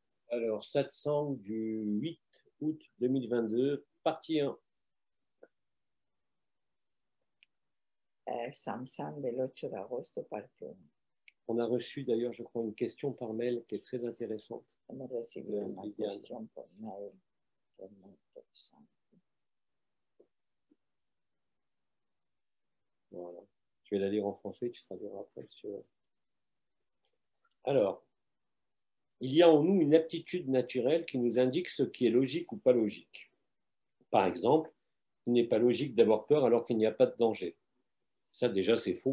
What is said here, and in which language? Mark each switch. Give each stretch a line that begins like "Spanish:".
French: Alors, satsang du 8 août 2022, partie 1.
Spanish: Samsung del 8 de agosto, parte 1.
French: On a reçu d'ailleurs, je crois, une question par mail qui est très intéressante.
Spanish: Hemos recibido una cuestión por mail que es muy interesante.
French: Voilà. Je vais la lire en français, tu traduiras après. Alors, il y a en nous une aptitude naturelle qui nous indique ce qui est logique ou pas logique. Par exemple, il n'est pas logique d'avoir peur alors qu'il n'y a pas de danger. Ça, déjà, c'est faux.